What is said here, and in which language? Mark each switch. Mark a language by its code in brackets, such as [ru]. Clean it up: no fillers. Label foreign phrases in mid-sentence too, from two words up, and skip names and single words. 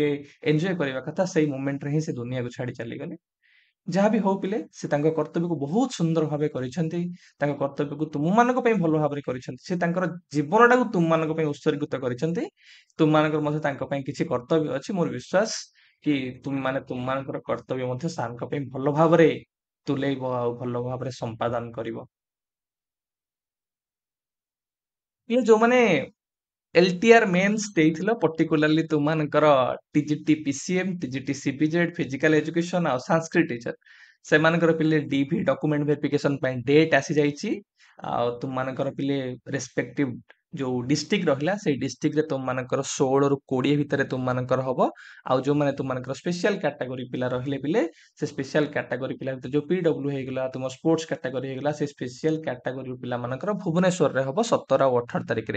[or] ଏନ୍ଜୟ କରିବା କଥା ସେଇ ମୋମେଣ୍ଟରେ ହିଁ ସେ ଦୁନିଆକୁ ଛାଡି ଚାଲିଗଲେ ଯାହା ବି ହଉ ପିଲେ ସେ ତାଙ୍କ କର୍ତ୍ତବ୍ୟକୁ ବହୁତ ସୁନ୍ଦର ଭାବେ କରିଛନ୍ତି ତାଙ୍କ କର୍ତ୍ତବ୍ୟକୁ ତୁମମାନଙ୍କ ପାଇଁ ଭଲ ଭାବରେ କରିଛନ୍ତି ସେ ତାଙ୍କର ଜୀବନଟାକୁ ତୁମମାନଙ୍କ ପାଇଁ ଉତ୍ସର୍ଗିତ କରିଛନ୍ତି ତୁମମାନଙ୍କର ମଧ୍ୟ ତାଙ୍କ ପାଇଁ କିଛି କର୍ତ୍ତବ୍ୟ ଅଛି ମୋର ବିଶ୍ୱାସ କି ତୁମମାନେ ତୁମମାନଙ୍କର କର୍ତ୍ତବ୍ୟ ମଧ୍ୟ ସାର୍ଙ୍କ ପାଇଁ ଭଲ ଭାବରେ ତୁଲେଇବ ଆଉ ଭଲ ଭାବରେ ସମ୍ପାଦନ କରିବ ଇଏ ଯୋଉମାନେ [en] LTR Mains [or] ଦେଇଥିଲ पर्टिकुलरली ତୁମମାନଙ୍କର [en] TGT PCM TGT CBZ Physical Education [or] ଆଉ [en] Sanskrit teacher [or] ସେମାନଙ୍କର ପିଲେ [en] DV document verification [or] ପାଇଁ डेट आसी ଯାଇଛି ଆଉ ତୁମମାନଙ୍କର ପିଲେ ରେସ୍ପେକ୍ଟିଭ ଯୋଉ ଡିଷ୍ଟ୍ରିକ୍ଟ ରହିଲା ସେଇ ଡିଷ୍ଟ୍ରିକ୍ଟରେ ତୁମମାନଙ୍କର 16 ରୁ 20 ଭିତରେ ତୁମମାନଙ୍କର ହବ ଆଉ ଯୋଉମାନେ ତୁମମାନଙ୍କର [en] special category [or] ପିଲା ରହିଲେ ପିଲେ ସେ [en] special category [or] ପିଲା ଭିତରେ ଯୋଉ ପିଡବ୍ଲ୍ୟୁ ହେଇଗଲା ତୁମ [en] sports category [or] ହେଇଗଲା ସେ [en] special category [or] ପିଲାମାନଙ୍କର ଭୁବନେଶ୍ୱରରେ ହବ 17 ଆଉ 18 ତାରିଖରେ